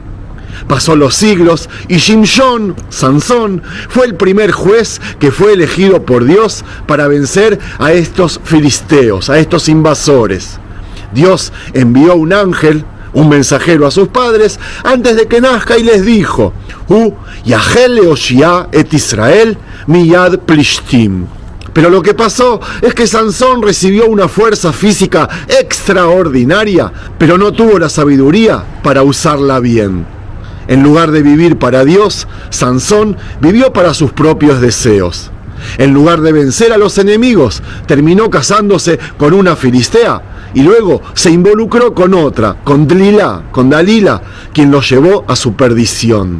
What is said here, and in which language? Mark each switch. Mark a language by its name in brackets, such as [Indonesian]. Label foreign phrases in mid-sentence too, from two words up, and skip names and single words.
[Spanish] Pasó los siglos y Shimshon, Sansón, fue el primer juez que fue elegido por Dios para vencer a estos filisteos, a estos invasores. Dios envió un ángel, un mensajero a sus padres antes de que nazca y les dijo: [Hebrew] יחל להושיע את ישראל מיד פלשתים. [Spanish] Pero lo que pasó es que Sansón recibió una fuerza física extraordinaria, pero no tuvo la sabiduría para usarla bien. En lugar de vivir para Dios, Sansón vivió para sus propios deseos. En lugar de vencer a los enemigos, terminó casándose con una filistea y luego se involucró con otra, con Dalila, quien lo llevó a su perdición.